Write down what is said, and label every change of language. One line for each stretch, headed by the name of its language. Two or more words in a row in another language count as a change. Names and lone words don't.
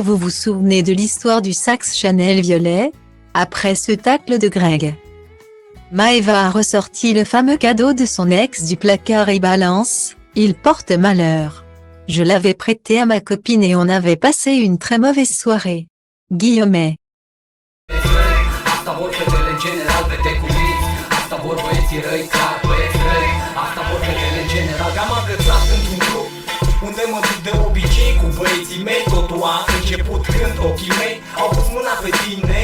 French: Vous vous souvenez de l'histoire du sac Chanel violet? Après ce tacle de Greg, Maeva a ressorti le fameux cadeau de son ex du placard et balance, il porte malheur. Je l'avais prêté à ma copine et on avait passé une très mauvaise soirée. Guillemets.
Romanian: Asta vor fetele în general, fete cu minți. Asta vor băieții răi ca băieți răi. Asta vor fetele în general. Am agățat într-un grup unde mă duc de obicei cu băieții mei. Totul a început când ochii mei au pus mâna pe tine.